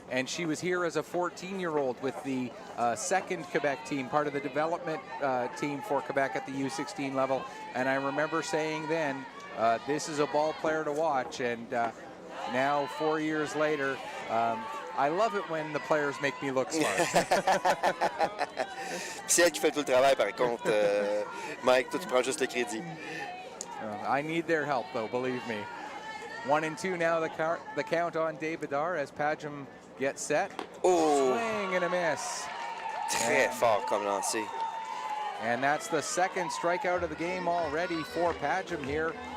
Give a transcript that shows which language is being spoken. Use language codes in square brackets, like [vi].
[en] And she was here as a 14-year-old with the second Quebec team, part of the development team for Quebec at the U16 level. And I remember saying then, this is a ball player to watch. And now, 4 years later, I love it when the players make me look smart. [fr] C'est elle qui fait tout le travail, par contre. Mike, toi, tu prends juste le crédit. [en] I need their help, though, believe me. 1-2 now, the count on Desbedard as Padgham gets set. Oh! Swing and a miss. [fr] Très fort comme lancé. [en] And that's the second strikeout of the game already for Padgham here.